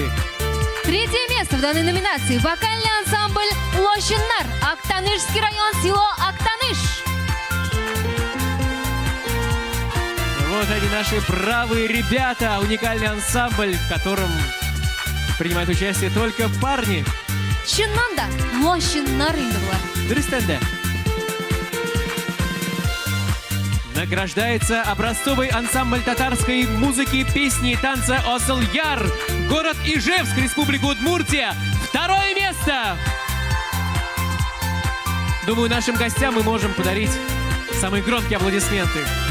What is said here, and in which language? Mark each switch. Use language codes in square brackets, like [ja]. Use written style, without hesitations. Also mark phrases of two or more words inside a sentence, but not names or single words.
[ru] 3-е место в данной номинации. Вокальный ансамбль «Лощиннар», Актанышский район, село Актаныш. Вот они, наши бравые ребята. Уникальный ансамбль, в котором принимают участие только парни. [tt] Чыннан да «Лощиннар» инде булар. Дұрыстан да. [ru] Награждается образцовый ансамбль татарской музыки, песни и танца «Осыл Яр», город Ижевск, Республика Удмуртия. 2-е место. Думаю, нашим гостям мы можем подарить самые громкие аплодисменты.